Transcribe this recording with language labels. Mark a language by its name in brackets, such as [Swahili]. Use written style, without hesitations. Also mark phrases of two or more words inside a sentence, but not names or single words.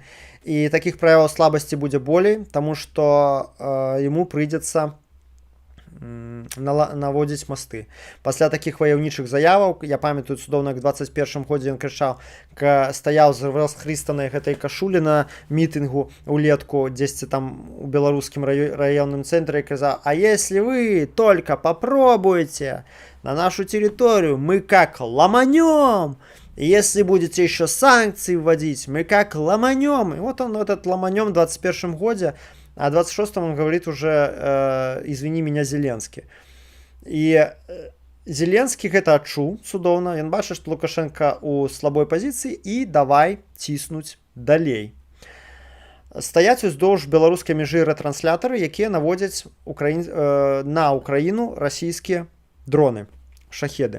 [Belarusian] І такіх праяваў слабасці будзе болей, таму што яму прыйдзецца наводзіць масты. Пасля такіх ваяўнічых заяваў, я памятаю цудоўна, як у 21 годзе ён крычаў, стаяў з расхрыстанай гэтай кашулі на мітынгу улетку дзесьці там у беларускім раённым цэнтры, і казаў: [Russian] а если вы только попробуете на нашу территорию, мы как ломанем. И если будете еще санкции вводить, мы как ломанем. И вот он этот ломанем в 21 годе, а в 26-м он говорит уже «извини меня, Зеленский». [Belarusian] И Зеленский гэта адчуў цудоўна. Ён бачыць, што Лукашенко у слабой пазіцыі, і давай ціснуць далей. Стаяць уздоўж беларускай мяжы ретранслятары, якія наводзяць на Украіну расійскія дроны, шахеды.